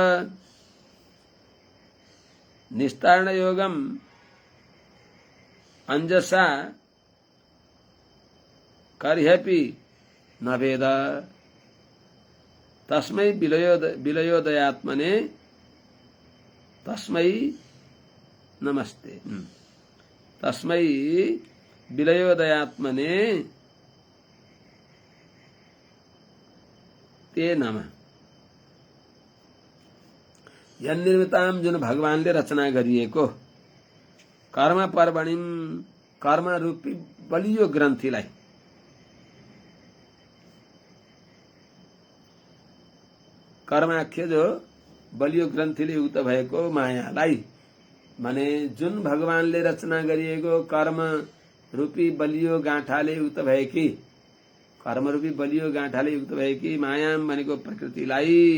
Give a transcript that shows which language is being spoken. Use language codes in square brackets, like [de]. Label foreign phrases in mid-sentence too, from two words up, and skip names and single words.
[sa] निस्तारण योगम अंजसा कर्ह्यपि न वेद तस्मै विलयोदयात्मने तस्मै नमस्ते तस्मै विलयोदयात्मने ते नमः यन्निर्मितां [ne] जुन भगवानले रचना गरिएको [sa] कर्म पर्वणिम [ne] कर्म रूपी बलियो ग्रन्थीलाई कर्माख्य जो बलियो ग्रन्थीले युक्त भएको मायालाई माने जुन भगवानले रचना गरिएको कर्म रूपी बलियो गाँठाले युक्त भएकी कर्म रूपी बलियो गाँठाले युक्त भएकी मायाम भनेको प्रकृतिलाई